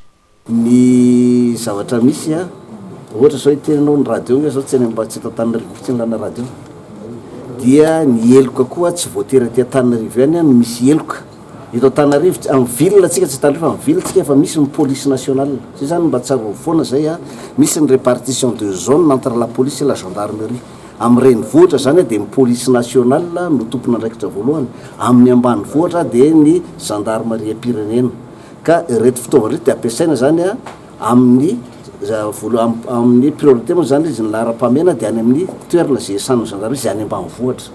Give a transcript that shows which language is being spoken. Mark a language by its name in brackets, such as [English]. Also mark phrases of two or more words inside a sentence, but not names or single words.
[Malagasy] Ny zavatra misy ohatra zao itenanao ny radio zao tsy any mba tsy eto Antananarivo tsy lana radio dia ny eloka koa tsy voatery aty Antananarivo ihany no misy eloka. Eto Antananarivo amin'ny ville atsika tsy Antananarivo amin'ny ville atsika efa misy ny [French] police nationale. [Malagasy] Zay zany mba tsara foana zay misy ny [French] répartition de zone entre la police et la gendarmerie. [Malagasy] Amin'ny renivohitra zany dia ny [French] police nationale [Malagasy] no tompona andraikitra voalohany, amin'ny ambanivohitra dia ny gendarmerie pirenena. Ka reto fitaovana reto dia ampiasaina zany amin'ny priorité moa zany izy ny lara-pamena dia any amin'ny toerana izay isan'ny gendarmerie izay any ambanivohitra.